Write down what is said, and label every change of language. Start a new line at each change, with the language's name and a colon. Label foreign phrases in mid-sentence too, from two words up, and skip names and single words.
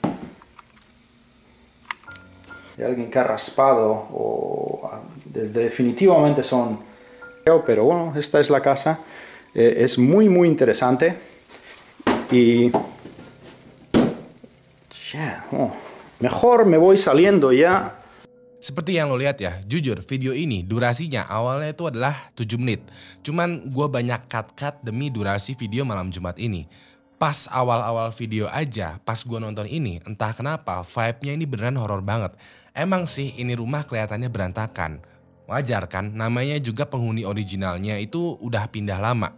Spanish: Hay alguien que ha raspado o definitivamente son, pero bueno, esta es la casa, es muy interesante y mejor me voy saliendo ya.
Indonesian: Seperti yang lo lihat ya, jujur video ini durasinya awalnya itu adalah 7 menit. Cuman gue banyak cut demi durasi video malam Jumat ini. Pas awal-awal video aja, pas gue nonton ini, entah kenapa vibe-nya ini beneran horor banget. Emang sih ini rumah kelihatannya berantakan. Wajar kan, namanya juga penghuni originalnya itu udah pindah lama.